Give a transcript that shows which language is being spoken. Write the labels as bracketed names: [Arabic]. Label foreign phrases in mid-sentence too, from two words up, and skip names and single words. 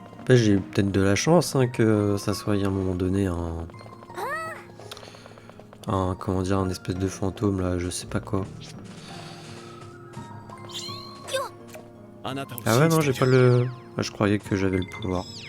[French] Après, j'ai eu peut-être de la chance hein, que ça soit à un moment donné comment dire, un espèce de fantôme là, je sais pas quoi. [Japanese] あなたを [French] Ah ouais, [Japanese] 信じ [French] non, [Japanese] てい [French] j'ai pas [Japanese] る [French] le. Ah, je croyais que j'avais le pouvoir.